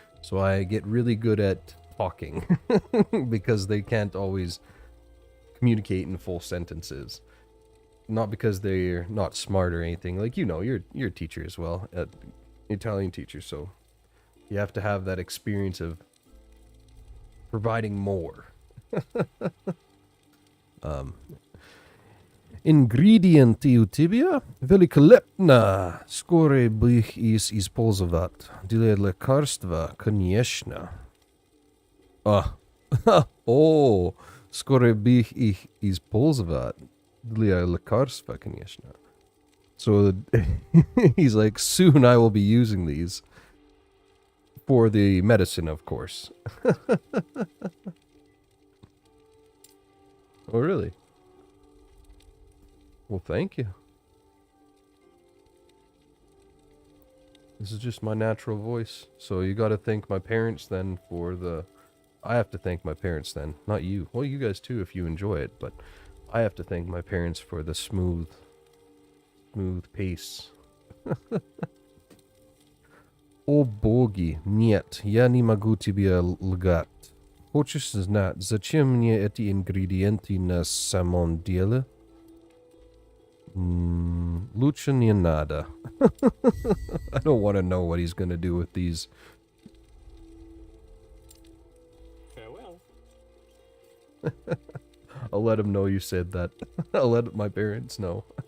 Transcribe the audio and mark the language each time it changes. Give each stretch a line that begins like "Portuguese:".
English: So I get really good at talking because they can't always communicate in full sentences. Not because they're not smart or anything. Like, you know, you're a teacher as well, Italian teacher, so you have to have that experience of providing more.
Russian: Ingredient tibia великолепно скоро бы их использовать для лекарства, конечно. О, скоро бы их использовать для лекарства, конечно.
English: So he's like, soon I will be using these for the medicine, of course. Oh, really? Well, thank you. This is just my natural voice. So you gotta thank my parents then for the... I have to thank my parents then, not you. Well, you guys too if you enjoy it, but I have to thank my parents for the smooth pace.
Russian: О боги, нет, я не могу тебе лгать. Хочешь знать, зачем мне эти ингредиенты на самом деле? Лучше не надо.
English: I don't want to know what he's gonna do with these. Farewell. I'll let him know you said that. I'll let my parents know.